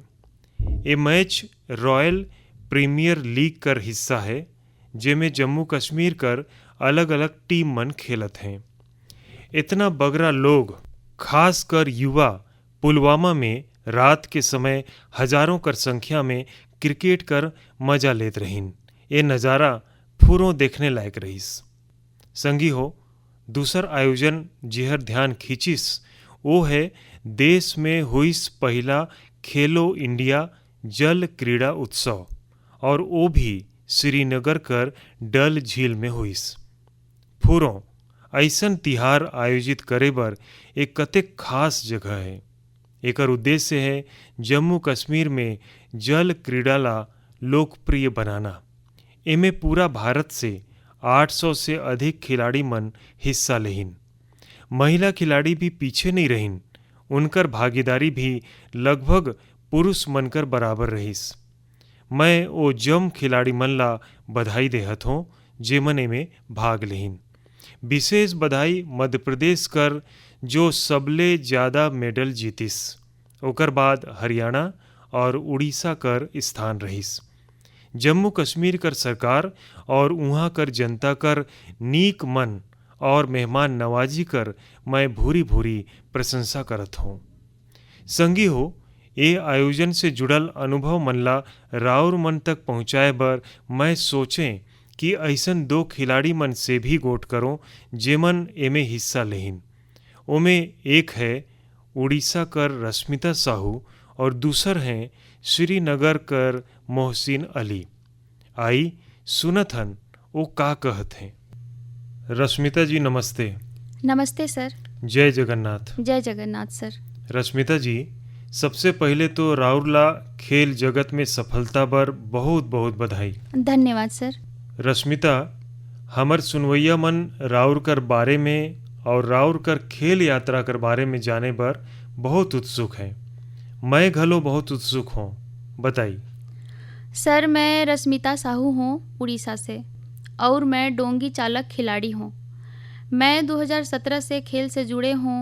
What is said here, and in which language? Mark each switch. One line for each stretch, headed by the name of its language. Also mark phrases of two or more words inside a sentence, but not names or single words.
Surgujia: ये मैच रॉयल प्रीमियर लीग कर हिस्सा है, जेमें जम्मू कश्मीर कर अलग अलग टीम मन खेलत हैं। इतना बगरा लोग, खास कर युवा, पुलवामा में रात के समय हजारों कर संख्या में क्रिकेट कर मजा लेत रहीन। ये नज़ारा फुरों देखने लायक रहीस। संगी हो, दूसर आयोजन जिहर ध्यान खींचिस वो है देश में हुईस पहला खेलो इंडिया जल क्रीड़ा उत्सव, और वो भी श्रीनगर कर डल झील में हुईस। फुरों ऐसन तिहार आयोजित करे बर एक कतेक खास जगह है। एकर उद्देश्य है जम्मू कश्मीर में जल क्रीड़ा ला लोकप्रिय बनाना। एमे पूरा भारत से 800 से अधिक खिलाड़ी मन हिस्सा लेहिन। महिला खिलाड़ी भी पीछे नहीं रहिन। उनकर भागीदारी भी लगभग पुरुष मनकर बराबर रहीस। मैं ओ जम खिलाड़ी मन ला बधाई देहत हूँ जेमन में भाग लेहिन। विशेष बधाई मध्य प्रदेश कर जो सबले ज़्यादा मेडल जीतिस। ओकर बाद हरियाणा और उड़ीसा कर स्थान रहीस। जम्मू कश्मीर कर सरकार और उहाँ कर जनता कर नीक मन और मेहमान नवाजी कर मैं भूरी भूरी प्रशंसा करत हूँ। संगी हो, ये आयोजन से जुड़ल अनुभव मन ला राउर मन तक पहुँचाए बर मैं सोचें कि ऐसन दो खिलाड़ी मन से भी गोट करो जेमन एमे हिस्सा लेहिन। ओमे एक है उड़ीसा कर रश्मिता साहू और दूसर हैं श्रीनगर कर मोहसिन अली। आई सुनत हन वो का कहत हैं। रश्मिता जी नमस्ते। नमस्ते सर। जय जगन्नाथ। जय जगन्नाथ सर। रश्मिता जी, सबसे पहले तो राउरला खेल जगत में सफलता बर बहुत बहुत बधाई। धन्यवाद सर। रश्मिता, हमर सुनवैया मन राउर कर बारे में और राउर कर खेल यात्रा कर बारे में जाने बर बहुत उत्सुक हैं। मैं घलो बहुत उत्सुक हूँ, बताई।
Hindi: सर, मैं रश्मिता साहू हूँ उड़ीसा से और मैं डोंगी चालक खिलाड़ी हूँ। मैं 2017 से खेल से जुड़े हूँ।